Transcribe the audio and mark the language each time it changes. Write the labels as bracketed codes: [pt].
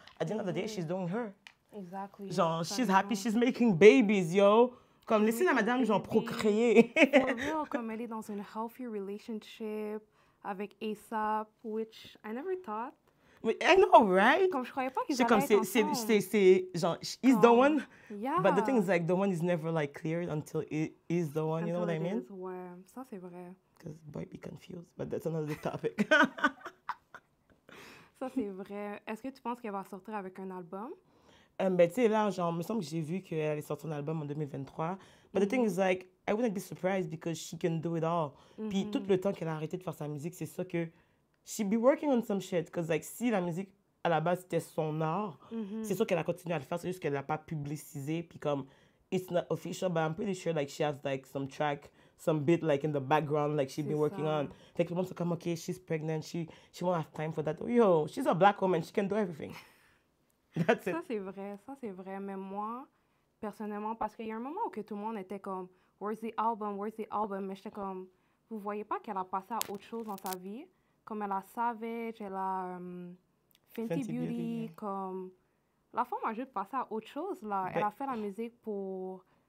[en] At the end of the day, she's doing her. Exactly. Genre, she's happy, she's making babies, yo. [fr] Comme, laissez la madame, genre, procréer. [en] For real, [fr] comme elle est dans une [en] healthy relationship avec A$AP, which I never thought. I know, right? [fr] Comme je croyais pas qu'ils allaient être ensemble. [en] C'est, genre, he's the one. Yeah. But the thing is, like, the one is never, like, cleared until it is the one, you know what I mean? [fr] Ouais, ça c'est vrai. [en] Because boy be confused, but that's another topic. [fr] Ça c'est vrai. Est-ce que tu penses qu'elle va sortir avec un album? Ben, tu sais, là, genre, il me semble que j'ai vu qu'elle allait sortir un album en 2023. [en] But the thing is, like, I wouldn't be surprised because she can do it all. [fr] Puis tout le temps qu'elle a arrêté de faire sa musique, c'est ça que [en] she be working on some shit. Because, like, [fr] si la musique, à la base, c'était son art, c'est sûr qu'elle a continué à le faire. C'est juste qu'elle l'a pas publicisé. Puis comme, [en] it's not official, but I'm pretty sure, like, she has, like, some track, some bit, like, in the background, like, she's been working on. [fr] Fait que le monde se comme, [en] OK, she's pregnant, she won't have time for that. Yo, she's a black woman, she can do everything. That's it. [fr] Ça c'est vrai. Mais moi, personnellement, parce qu'il y a un moment où que tout le monde était comme, [en] where's the album? [fr] Mais j'étais comme, vous voyez pas qu'elle a passé à autre chose dans sa vie? Comme elle a Savage, elle a Fenty Beauty, [en] yeah. [fr] comme... La femme a juste passé à autre chose, là. Elle a fait la musique pour...